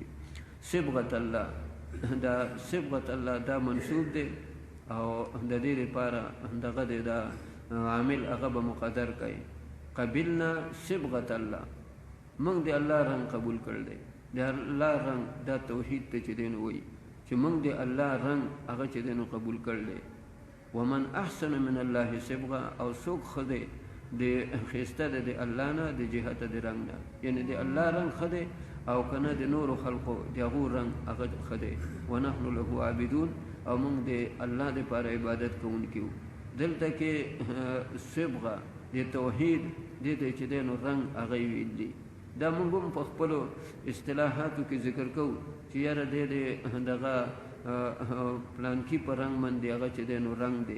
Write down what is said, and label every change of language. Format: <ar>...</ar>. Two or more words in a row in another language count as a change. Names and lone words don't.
<ps>صبغت الله، دا صبغت الله دا منصوب دی او د دې لپاره دغه دی دا عامل هغه به مقدر کوي.</ps> <ar>قبلنا صبغت الله،</ar> <ps>موږ د الله رنګ قبول کړی دی. د الله رنګ دا توحید ته چې دی نو وایي چې موږ د الله رنګ هغه چې دی نو قبول کړی دی.</ps> <ar>ومن احسن من الله صبغه،</ar> <ps>او څوک ښه دی د ښایسته دی د الله نه د جهته د رنګ نه، یعنی د الله رنګ ښه دی او که نه د نورو خلقو د هغو رنګ هغه ښه دی.</ps> <ar>ونحن له عابدون،</ar> <ps>او موږ د الله دپاره عبادت کوونکي وو. دلته کې صبغه د توحید دې ته چې دی نو رنګ هغه یې ویل دي. دا موږ هم په خپلو اصطلاحاتو کې ذکر کوو چې یاره دی د دغه پلانکي په رنګ باندې هغه چې دی نو رنګ دی.</ps>